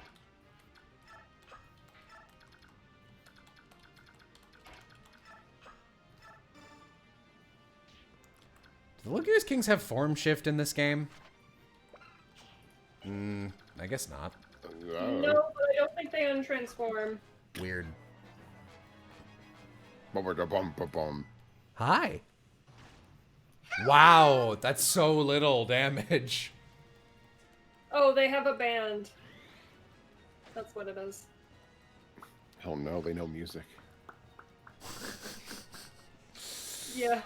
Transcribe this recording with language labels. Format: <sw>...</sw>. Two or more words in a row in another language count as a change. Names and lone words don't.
<en>Do the Lugius Kings have form shift in this game? I guess not. No, but I don't think they untransform. Weird. Bum-ba-da-bum-ba-bum. Hi. Wow, that's so little damage. Oh, they have a band. That's what it is. Hell no, they know music. Yeah.</en>